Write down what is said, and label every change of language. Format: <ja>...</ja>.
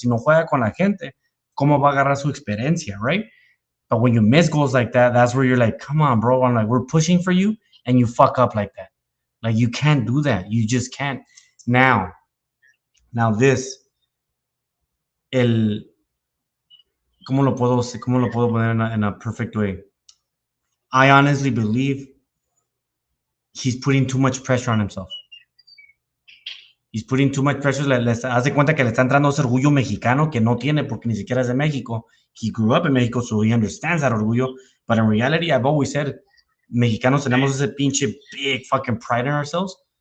<es>Si no juega con la gente, ¿cómo va a agarrar su experiencia, right?</es> <en>But when you miss goals like that, that's where you're like, come on, bro. I'm like, we're pushing for you, and you fuck up like that. Like, you can't do that. You just can't. Now this,</en> <es>¿cómo lo puedo poner</es> <en>in a perfect way? I honestly believe he's putting too much pressure on himself. He's putting too much pressure.</en> <es>Haz de cuenta que le está entrando ese orgullo mexicano que no tiene porque ni siquiera es de México.</es> <en>He grew up in Mexico, so he understands that orgullo. But in reality, I've always said,</en> <es>mexicanos tenemos ese pinche</es> <en>big fucking pride in ourselves.</en>